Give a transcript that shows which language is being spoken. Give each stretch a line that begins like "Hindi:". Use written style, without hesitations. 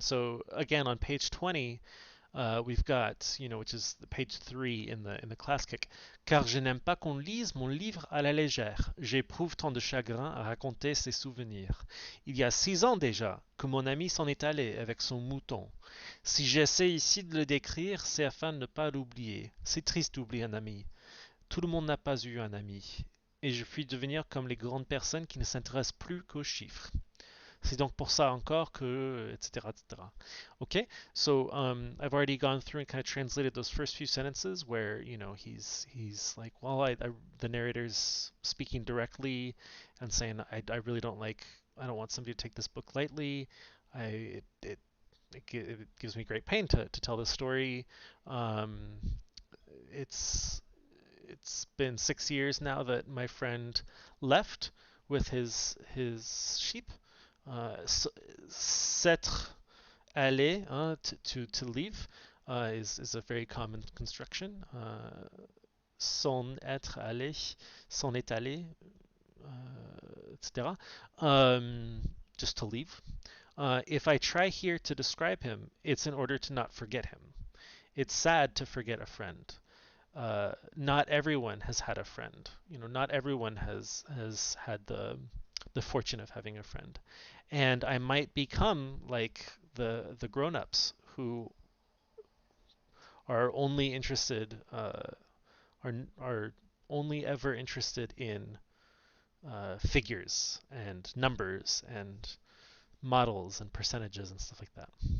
English: So again, on page 20, we've got, which is the page 3 in the class kick.
French: Car je n'aime pas qu'on lise mon livre à la légère. J'éprouve tant de chagrin à raconter ces souvenirs. Il y a 6 ans déjà que mon ami s'en est allé avec son mouton. Si j'essaie ici de le décrire, c'est afin de ne pas l'oublier. C'est triste d'oublier un ami. Tout le monde n'a pas eu un ami. Et je puis devenir comme les grandes personnes qui ne s'intéressent plus qu'aux chiffres. C'est donc pour ça encore que, etc., etc.
English: Okay, so I've already gone through and kind of translated those first few sentences where he's like, well, the narrator's speaking directly and saying, I really don't like, I don't want somebody to take this book lightly. It gives me great pain to tell this story. Um, it's it's been 6 years now that my friend left with his sheep.
French: S'être allé,
English: to leave, is a very common construction.
French: S'en être allé, s'en est allé, etc.
English: Just to leave. If I try here to describe him, it's in order to not forget him. It's sad to forget a friend. Not everyone has had a friend. Not everyone has had the fortune of having a friend, and I might become like the grown-ups who are only interested are only ever interested in figures and numbers and models and percentages and stuff like that.